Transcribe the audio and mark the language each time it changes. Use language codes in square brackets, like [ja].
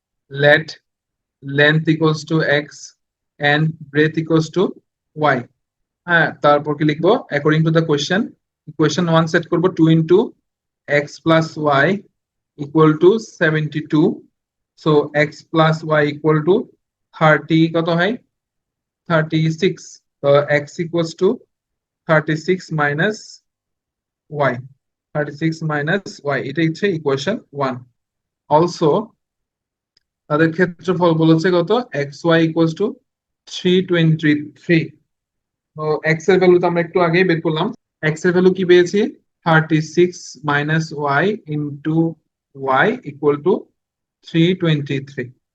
[en] Let length equals to x and breadth equals to y. [bn] হ্যাঁ, তারপর কি লিখবো? [en] According to the question, question one set করবো 2 into x plus y equal to 72। So x plus y equal to 30 কত হয়? 36, তো x equals to 36 minus y, 36 minus y, [bn] এটা হচ্ছে ইকুয়েশন 1। অলসো তাদের ক্ষেত্রফল বলেছে কত, [en] xy equals to 323। [bn] তো x এর ভ্যালু তো আমরা একটু আগেই বের করলাম। x এর ভ্যালু কি পেয়েছি, 36 minus y into y equal to 323।